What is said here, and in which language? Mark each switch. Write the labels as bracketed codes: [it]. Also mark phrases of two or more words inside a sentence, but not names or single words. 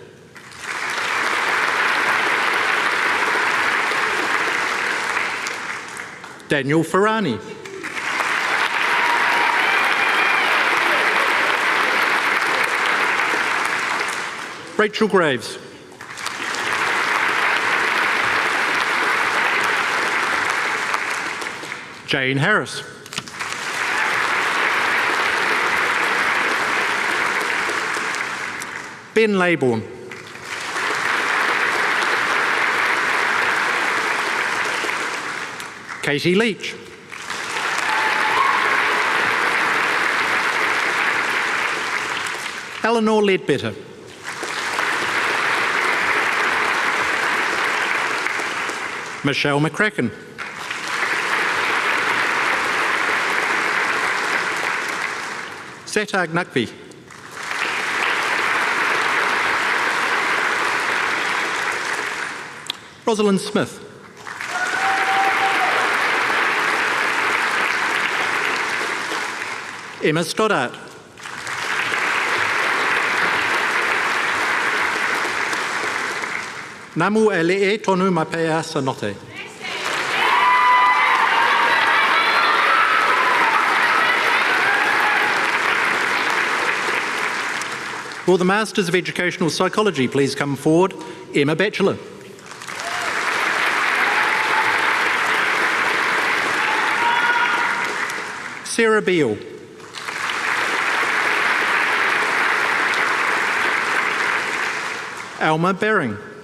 [en] Daniel Ferrani. Rachel Graves. Jane Harris. Ben Laybourne. Katie Leach. Eleanor Ledbetter. Michelle McCracken. Satag Naqvi. Rosalind Smith. Emma Stoddart. Namu Elee Tonu Mapea Sanote. Will the Masters of Educational Psychology please come forward? Emma Batchelor. Sarah Beale. Alma Baring.